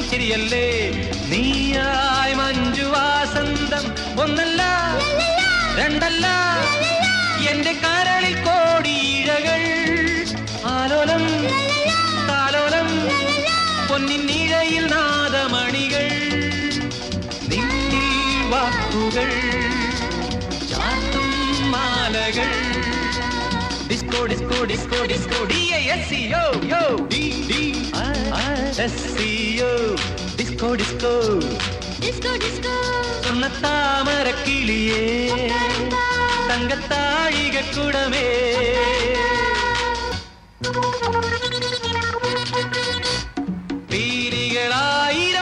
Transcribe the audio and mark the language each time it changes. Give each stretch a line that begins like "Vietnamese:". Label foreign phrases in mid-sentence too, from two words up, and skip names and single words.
Malayalam: ചിരിയല്ലേ നീയായി മഞ്ജു വാസന്തം ഒന്നല്ല രണ്ടല്ല എന്റെ കരളിൽ കോടിയിഴകൾ ആലോലം താലോലം പൊന്നിൻ നിഴയിൽ നാദമണികൾ നിന്നിൽ വാക്കുകൾ ചാത്തും മാലകൾ
English: disco disco disco disco D-I-S-C-O D-D-I-S-C-O disco disco disco disco
Malayalam: സ്വർണ്ണത്താമര കിളിയേ തങ്കത്താഴിക കൂടമേ പീലികളായിരം